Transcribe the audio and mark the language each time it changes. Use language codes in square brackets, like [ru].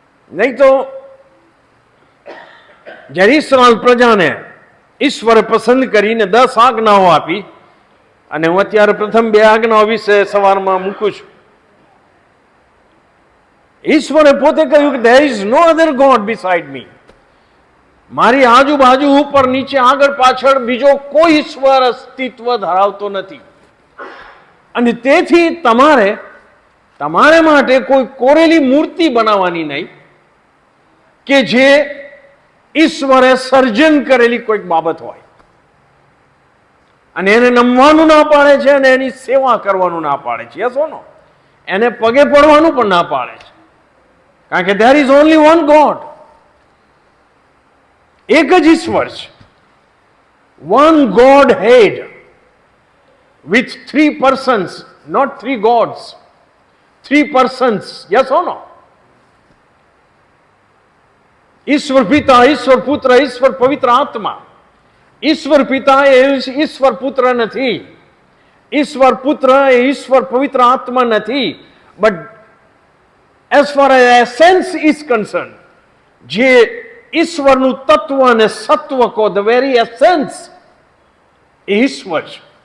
[gu] નહીં તો જ્યારે ઇસ્રાએલ પ્રજાને ઈશ્વરે પસંદ કરીને 10 આજ્ઞાઓ આપી, અને હું અત્યારે પ્રથમ 2 આજ્ઞાઓ વિશે સવારમાં મૂકું છું. ઈશ્વરે પોતે કહ્યું કે [en] there is no other God beside me. [gu] મારી આજુબાજુ ઉપર નીચે આગળ પાછળ બીજો કોઈ ઈશ્વર અસ્તિત્વ ધરાવતો નથી. અને તેથી તમારે માટે કોઈ કોરેલી મૂર્તિ બનાવવાની નહીં કે જે ઈશ્વરે સર્જન કરેલી કોઈક બાબત હોય અને એને નમવાનું ના પાડે છે અને એની સેવા કરવાનું ના પાડે છે, [en] Yes or no? [gu] એને પગે પડવાનું પણ ના પાડે છે, કારણ કે [en] there is only one God. [gu] એક જ ઈશ્વર છે. [en] One Godhead with 3 persons, not 3 gods. 3 persons, yes or no? [gu] ઈશ્વર પિતા, ઈશ્વર પુત્ર, ઈશ્વર પવિત્ર આત્મા. ઈશ્વર પિતા એ ઈશ્વર પુત્ર નથી, ઈશ્વર પુત્ર એ ઈશ્વર પવિત્ર આત્મા નથી. [en] but as far as essence is concern, [gu] જે ઈશ્વરનું તત્વ અને સત્વ કહો, [en] the very essence [gu] એ ઈશ્વર છે.